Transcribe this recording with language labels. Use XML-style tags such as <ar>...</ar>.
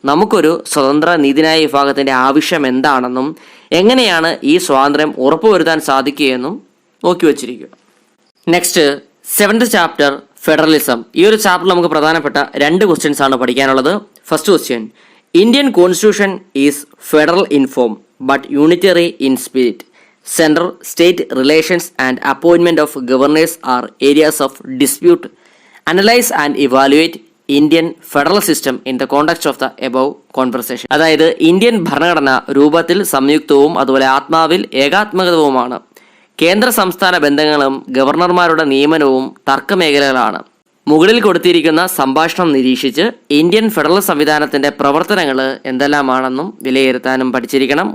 <ml>നമുക്കൊരു സ്വതന്ത്ര നീതിന്യായ വിഭാഗത്തിന്റെ ആവശ്യം എന്താണെന്നും എങ്ങനെയാണ് ഈ സ്വാതന്ത്ര്യം ഉറപ്പുവരുത്താൻ സാധിക്കുകയെന്നും നോക്കി വച്ചിരിക്കുക.</ml> <en>Next, seventh chapter, federalism.</en> <ml>ഈ ഒരു ചാപ്റ്ററിൽ നമുക്ക് പ്രധാനപ്പെട്ട രണ്ട് ക്വസ്റ്റ്യൻസ് ആണ് പഠിക്കാനുള്ളത്.</ml> <en>First question, Indian constitution is federal in form but unitary in spirit. Central state relations and appointment of governors are areas of dispute. Analyze and evaluate Indian federal system in the context of the above conversation.</en> <ml>അതായത് Indian ഭരണഘടന രൂപത്തിൽ സംയുക്തവും അതുപോലെ ആത്മാവിൽ ഏകാത്മകവുമാണ്. കേന്ദ്ര സംസ്ഥാന ബന്ധങ്ങളും ഗവർണർമാരുടെ നിയമനവും തർക്കമേഖലകളാണ്. മുകളിൽ കൊടുത്തിരിക്കുന്ന സംഭാഷണം നിരീക്ഷിച്ച് ഇന്ത്യൻ ഫെഡറൽ സംവിധാനത്തിന്റെ പ്രവർത്തനങ്ങൾ എന്തെല്ലാമാണെന്നും വിലയിരുത്താനും പഠിച്ചിരിക്കണം.</ml>